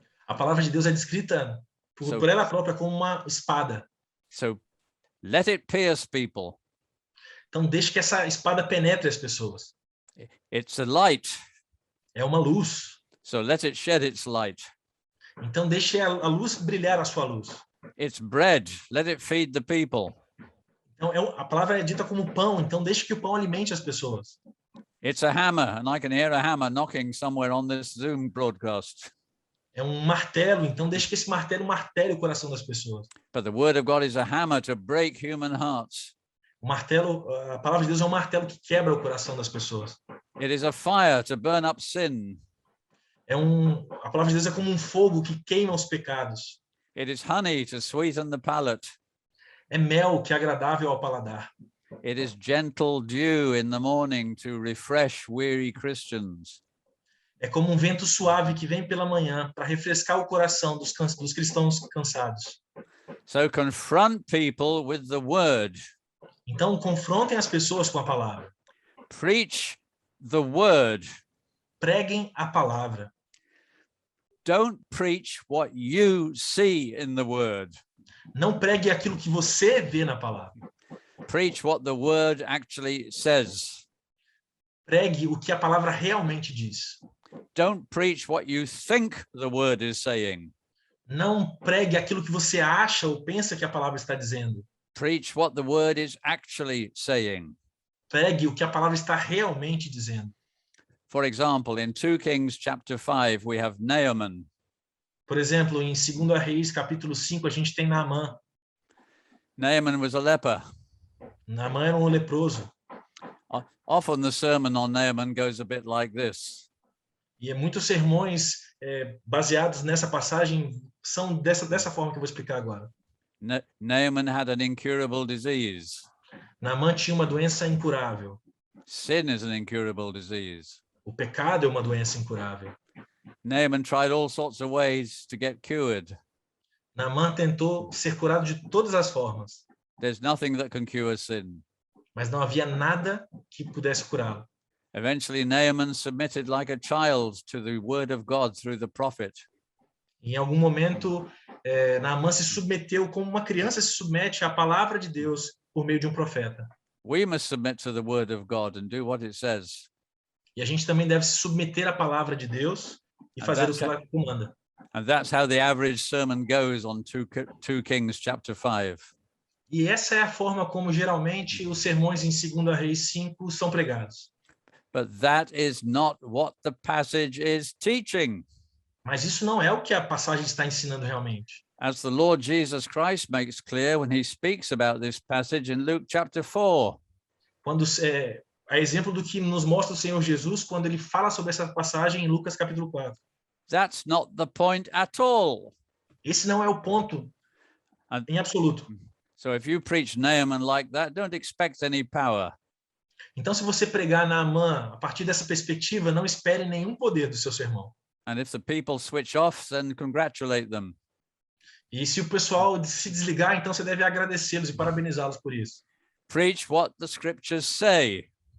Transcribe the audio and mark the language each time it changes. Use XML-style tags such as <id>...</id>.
<pt>A palavra de Deus é descrita por ela própria como uma espada.</pt> <en>So let it pierce people.</en> <pt>Então deixe que essa espada penetre as pessoas.</pt> <en>It's a light.</en> <pt>É uma luz.</pt> <en>So let it shed its light.</en> <pt>Então deixe a luz brilhar a sua luz.</pt> <en>It's bread. Let it feed the people.</en> <pt>Então a palavra é dita como pão, então deixe que o pão alimente as pessoas.</pt> <en>It's a hammer, and I can hear a hammer knocking somewhere on this Zoom broadcast.</en> <pt>É um martelo, então deixe que esse martelo martele o coração das pessoas.</pt> <en>But the word of God is a hammer to break human hearts.</en> <pt>O martelo, a palavra de Deus é um martelo que quebra o coração das pessoas.</pt> <en>It is a fire to burn up sin.</en> <pt>A palavra de Deus é como um fogo que queima os pecados.</pt> <en>It is honey to sweeten the palate.</en> <pt>É mel que é agradável ao paladar.</pt> <en>It is gentle dew in the morning to refresh weary Christians.</en> <pt>É como um vento suave que vem pela manhã para refrescar o coração dos cristãos cansados.</pt> <en>So confront people with the word.</en> <pt>Então, confrontem as pessoas com a palavra.</pt> <en>Preach the word.</en> <pt>Preguem a palavra.</pt> <en>Don't preach what you see in the word.</en> <pt>Não pregue aquilo que você vê na palavra.</pt> <en>Preach what the word actually says.</en> <pt>Pregue o que a palavra realmente diz.</pt> <en>Don't preach what you think the word is saying.</en> <pt>Não pregue aquilo que você acha ou pensa que a palavra está dizendo.</pt> <en>Preach what the word is actually saying.</en> <pt>Pregue o que a palavra está realmente dizendo.</pt> <en>For example, in 2 Kings chapter 5, we have Naaman.</en> <pt>Por exemplo, em 2 Reis, capítulo 5, a gente tem Naamã.</pt> <en>Naaman was a leper.</en> <pt>Naamã era um leproso.</pt> <en>Often the sermon on Naaman goes a bit like this.</en> <pt>E muitos sermões baseados nessa passagem são dessa forma que eu vou explicar agora.</pt> <en>Naaman had an incurable disease.</en> <pt>Naamã tinha uma doença incurável.</pt> <en>Sin is an incurable disease.</en> <pt>O pecado é uma doença incurável.</pt> <en>Naaman tried all sorts of ways to get cured.</en> <pt>Naamã tentou ser curado de todas as formas.</pt> <en>There's nothing that can cure sin.</en> <pt>Mas não havia nada que pudesse curá-lo.</pt> <en>Eventually, Naaman submitted like a child to the word of God through the prophet.</en> <pt>Em algum momento, Naamã se submeteu como uma criança se submete à palavra de Deus por meio de um profeta.</pt> <en>We must submit to the word of God and do what it says.</en> <pt>E a gente também deve se submeter à palavra de Deus e fazer o que ela comanda.</pt> <en>And that's how the average sermon goes on 2 Kings chapter 5.</en> <pt>E essa é a forma como geralmente os sermões em 2 Reis 5 são pregados.</pt> <en>But that is not what the passage is teaching.</en> <pt>Mas isso não é o que a passagem está ensinando realmente.</pt> <en>As the Lord Jesus Christ makes clear when he speaks about this passage in Luke chapter 4.</en> <pt>Quando a exemplo do que nos mostra o Senhor Jesus quando ele fala sobre essa passagem em Lucas capítulo 4.</pt> <en>That's not the point at all.</en> <pt>Esse não é o ponto em absoluto.</pt> <en>So if you preach Naaman like that, don't expect any power.</en> <pt>Então, se você pregar Naamã a partir dessa perspectiva, não espere nenhum poder do seu sermão.</pt> <en>And if the people switch off, then congratulate them.</en> <pt>E se o pessoal se desligar, então você deve agradecê-los e parabenizá-los por isso.</pt> <en>Preach what the scriptures say.</en>